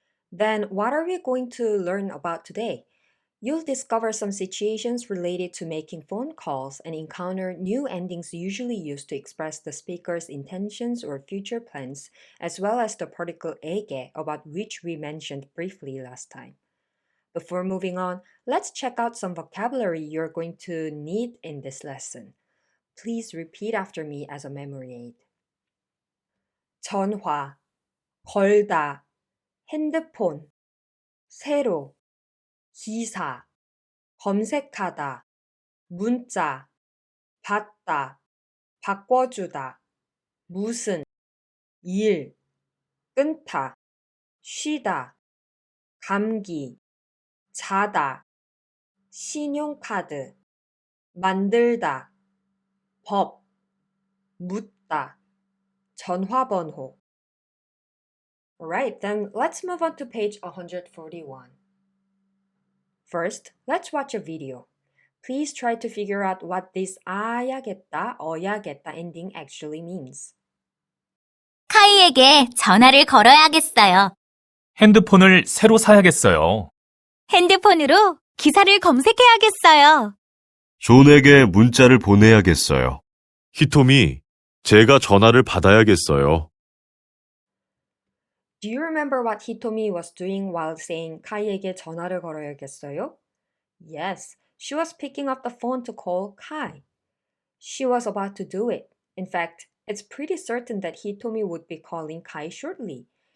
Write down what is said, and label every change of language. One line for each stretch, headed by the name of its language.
English: Then what are we going to learn about today? You'll discover some situations related to making phone calls and encounter new endings usually used to express the speaker's intentions or future plans, as well as the particle 에게, about which we mentioned briefly last time. Before moving on, let's check out some vocabulary you're going to need in this lesson. Please repeat after me as a memory aid.
Korean: 전화, 걸다, 핸드폰, 새로, 기사, 검색하다, 문자, 받다, 바꿔주다, 무슨, 일, 끊다, 쉬다, 감기, 자다, 신용카드, 만들다, 법, 묻다, 전화번호.
English: Alright, then let's move on to page 141. First, let's watch a video. Please try to figure out what this 아야겠다, 어야겠다 ending actually means.
Korean: 카이에게 전화를 걸어야겠어요. 핸드폰을 새로 사야겠어요. 핸드폰으로 기사를 검색해야겠어요. 존에게 문자를 보내야겠어요. 히토미, 제가 전화를 받아야겠어요.
English: Do you remember what Hitomi was doing while saying
Korean: 카이에게 전화를 걸어야겠어요?
English: Yes, she was picking up the phone to call Kai. She was about to do it. In fact, it's pretty certain that Hitomi would be calling Kai shortly.